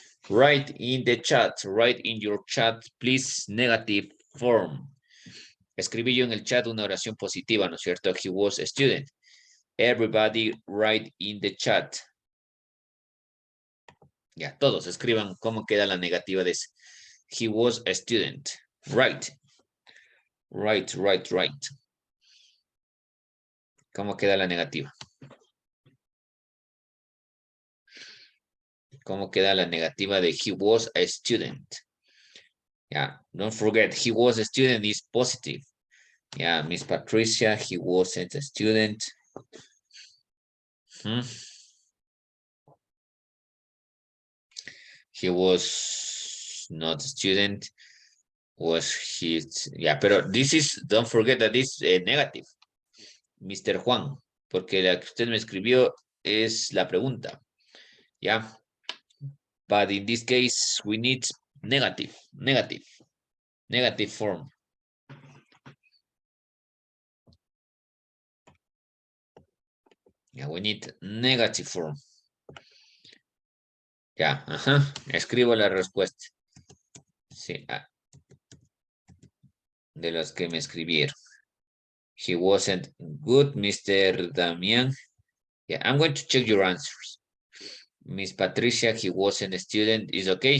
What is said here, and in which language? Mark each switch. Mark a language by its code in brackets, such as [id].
[en] Write in the chat, write in your chat, please, negative form. [es] Escribí yo en el chat una oración positiva, ¿no es cierto? [en] He was a student. Everybody write in the chat. [es] Ya, todos escriban cómo queda la negativa de ese. [en] He was a student. Right. Right. [es] ¿Cómo queda la negativa? ¿Cómo queda la negativa de [en] he was a student? Yeah, don't forget, he was a student is positive. Yeah, Miss Patricia, he wasn't a student. He was not a student. Was he? Yeah, pero this is, don't forget that this is negative. Mr. [es] Juan, porque la que usted me escribió es la pregunta. [en] Yeah. But in this case, we need negative form. Yeah, we need negative form. [es] Ya, escribo la respuesta. Sí, de los que me escribieron. [en] He wasn't good, Mr. Damian. Yeah, I'm going to check your answers. Miss Patricia, he wasn't a student, is okay.